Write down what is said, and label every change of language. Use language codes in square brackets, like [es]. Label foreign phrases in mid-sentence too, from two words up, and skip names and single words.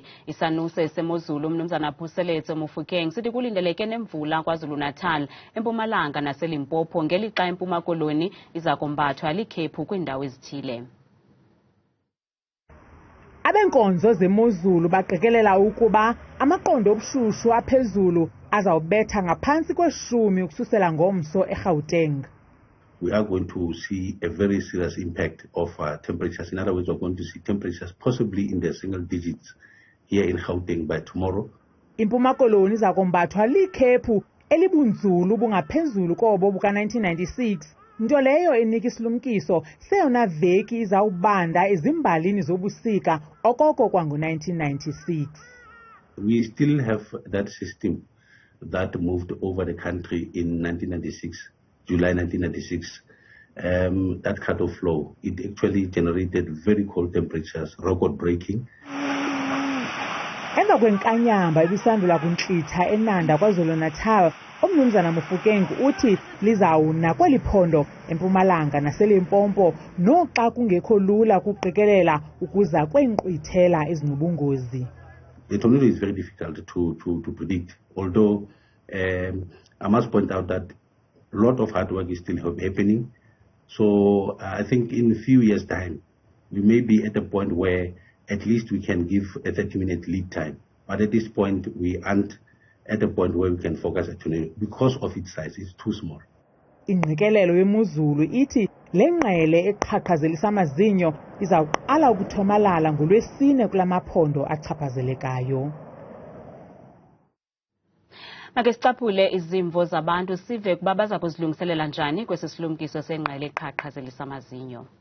[xh] Isanuse semozulu umnumzana Phuseletso Mofokeng sithi kulindeleke nemvula KwaZulu-Natal, eMpumalanga naseLimpopo ngelixa eMpuma Koloni iza kombathwa likhephu kwiindawo ezithile. Abenkonzo zemozulu baqikelela ukuba amaqondo obushushu aphezulu azawubetha ngaphantsi kwe-10 ukususela ngomso eGauteng. [en] We are going to see a very serious impact of temperatures. In other words, we're going to see temperatures possibly in the single digits here in Gauteng by tomorrow. [xh] Impuma Koloni iza kombathwa likhephu elibunzulu bungaphezulu kobo buka-1996, nto leyo enika isilumkiso seyona veki izawubanda ezimbalini zobusika okoko kwango-1996. [en] We still have that system that moved over the country in 1996. July 1996, that cut-off flow, it actually generated very cold temperatures, record-breaking. [xh] Emva kwenkanyamba ebisandula kuntlitha eNanda KwaZulu-Natal, umnumzana Mofokeng uthi lizawuna kweli phondo eMpumalanga naseLimpopo noxa kungekho lula kuqikelela ukuza kweenkqwithela ezinobungozi. [en] The tornado is very difficult to predict, although I must point out that a lot of hard work is still happening. So I think in a few years' time, we may be at a point where at least we can give a 30-minute lead time. But at this point, we aren't at a point where we can focus a tornado because of its size. It's too small. [xh] Ingqikelelo yemozulu ithi le ngqele eqhaqhazelisa amazinyo izawuqala ukuthomalala ngoLwesine kulamaphondo achaphazelekayo. Make sicaphule izimvo zabantu sive kuba baza kuzilungiselela njani kwesi silumkiso sengqele eqhaqhazelisa amazinyo.